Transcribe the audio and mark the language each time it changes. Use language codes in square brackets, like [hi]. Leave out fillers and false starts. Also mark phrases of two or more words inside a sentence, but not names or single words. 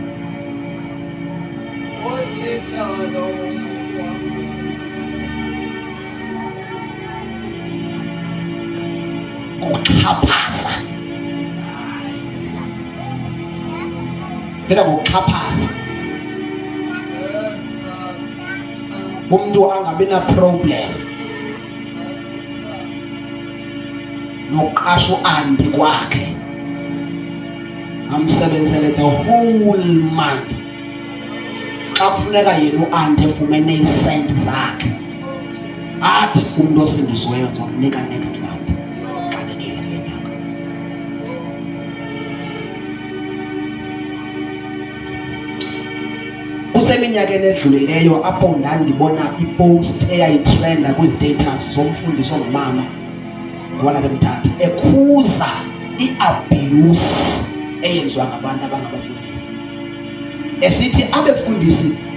[xh] Ngokuxhaphaza, phela ngokuxhaphaza umuntu angabi na problem noqasha u-anti kwakhe amsebenzele [en] the whole month. [xh] Xa kufuneka yena u-anti efumene isenti zakhe athi umuntu osindisiweyo nzomnika [en] next month. [xh] Xakekile kule nyanga. Kuseminyakeni edlulileyo apho ndandibona ipost eyayitrenda kwistatus zomfundisi ongumama ngola bemthatha ekhuza i-abuse eyenziwa ngabantu abangabafundisi, esithi abefundisi